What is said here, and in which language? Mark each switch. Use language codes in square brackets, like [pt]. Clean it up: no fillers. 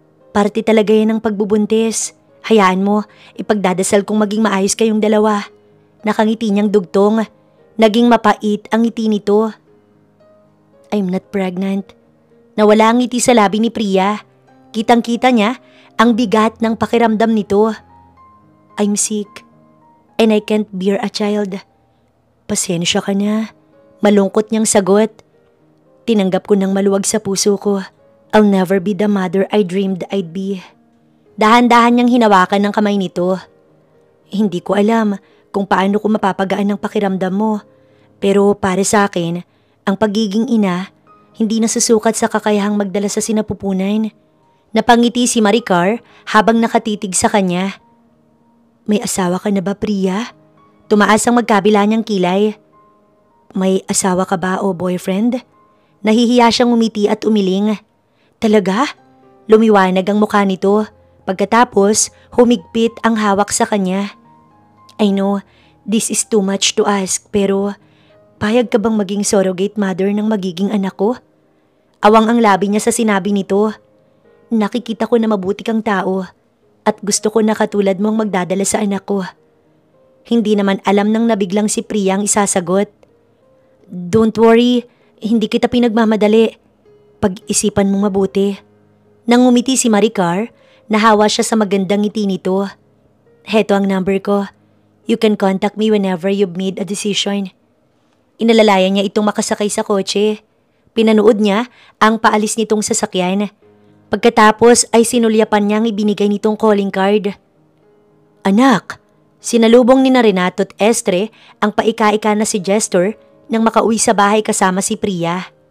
[tl] Parte talaga yan ng pagbubuntis. Hayaan mo, ipagdadasal kong maging maayos kayong dalawa. Nakangiti niyang dugtong. Naging mapait ang ngiti nito. [en] I'm not pregnant. [tl] Nawala ang ngiti sa labi ni Priya. Kitang-kita niya ang bigat ng pakiramdam nito. [en] I'm sick and I can't bear a child. [tl] Pasensya ka na. Malungkot niyang sagot. Tinanggap ko ng maluwag sa puso ko. [en] I'll never be the mother I dreamed I'd be. [tl] Dahan-dahan niyang hinawakan ng kamay nito. Hindi ko alam kung paano ko mapapagaan ang pakiramdam mo. Pero para sa akin, ang pagiging ina, hindi nasusukat sa kakayahang magdala sa sinapupunan. Napangiti si Maricar habang nakatitig sa kanya. May asawa ka na ba, Priya? Tumaas ang magkabila niyang kilay. May asawa ka ba o boyfriend? Nahihiya siyang umiti at umiling. Talaga? Lumiwanag ang mukha nito. Pagkatapos, humigpit ang hawak sa kanya. [en] I know, this is too much to ask [tl] pero payag ka bang maging surrogate mother ng magiging anak ko? Awang ang labi niya sa sinabi nito. Nakikita ko na mabuti kang tao at gusto ko na katulad mong magdadala sa anak ko. Hindi naman alam nang nabiglang si Priya ang isasagot. [en] Don't worry, [tl] hindi kita pinagmamadali. Pag-isipan mong mabuti. Nang ngumiti si Maricar, nahawa siya sa magandang ngiti nito. Heto ang number ko. [en] You can contact me whenever you've made a decision. [tl] Inalalayan niya itong makasakay sa kotse. Pinanood niya ang paalis nitong sasakyan. Pagkatapos ay sinulyapan niyang ibinigay nitong calling card. Anak, sinalubong ni Renato at Estre ang paika-ika na si Jester nang makauwi sa bahay kasama si Priya.